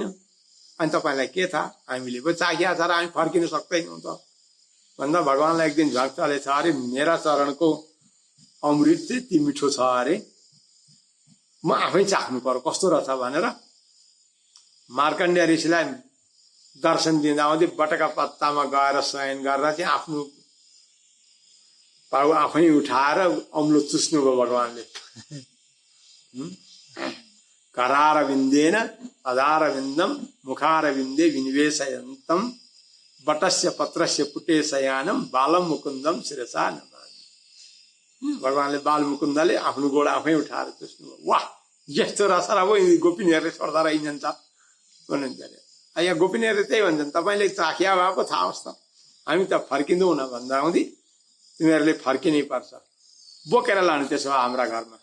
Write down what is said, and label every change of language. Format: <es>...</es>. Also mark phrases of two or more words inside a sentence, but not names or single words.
<ne>अनि तपाईँलाई के थाहा, हामीले पो चाखिया छ र हामी फर्किन सक्दैनौँ त भन्दा भगवानलाई एक दिन झन् चलेछ अरे, मेरा चरणको अमृत चाहिँ यति मिठो छ अरे, म आफै चाख्नु पर्यो कस्तो रहेछ भनेर मार्कण्डेय ऋषिलाई दर्शन दिँदा आउँदै बटका पत्तामा गएर शयन गरेर चाहिँ आफ्नो पाउ आफै उठाएर अम्लो चुस्नुभयो भगवानले।</ne> <sa>करारविन्देन अदारविन्दम मुखारविन्दे विनिवेशयन्तम बटस्य पत्रस्य पुटेशयानम बालम मुकुन्दम शिरसा नमामि।</sa> <ne>भगवानले बाल मुकुन्दले आफ्नो गोडा आफै उठाएर चुस्नुभयो। वाह, यस्तो रस र गोपिनीहरूले छोड्दा रहिन्छ भन्नुहुन्छ अरे। यहाँ गोपिनीहरूले त्यही भन्छन्, तपाईँले चाखिया भए पो थाहा होस् त, हामी त फर्किँदैनौँ भन्दा हुँदी तिमीहरूले फर्किनै पर्छ, बोकेर लानु त्यसो भए हाम्रा घरमा।</ne>